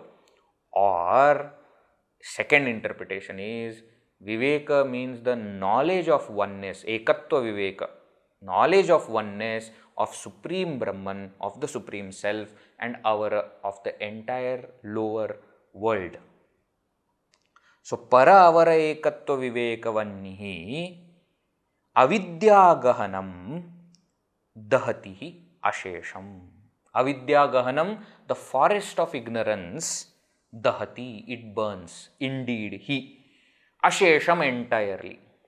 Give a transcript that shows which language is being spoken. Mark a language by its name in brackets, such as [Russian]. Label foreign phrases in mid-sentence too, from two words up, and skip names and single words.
[English] Or second interpretation is viveka means the knowledge of oneness. [Sanskrit] Ekatva viveka. [English] Knowledge of oneness of Supreme Brahman, of the Supreme Self and of the entire lower world. So, [Sanskrit] para-avara ekatva vivekavannihi avidya-gahanam dahatihi ashesham. Avidya-gahanam, [English] the forest of ignorance, dahati, it burns, indeed, he, ashesham, entirely.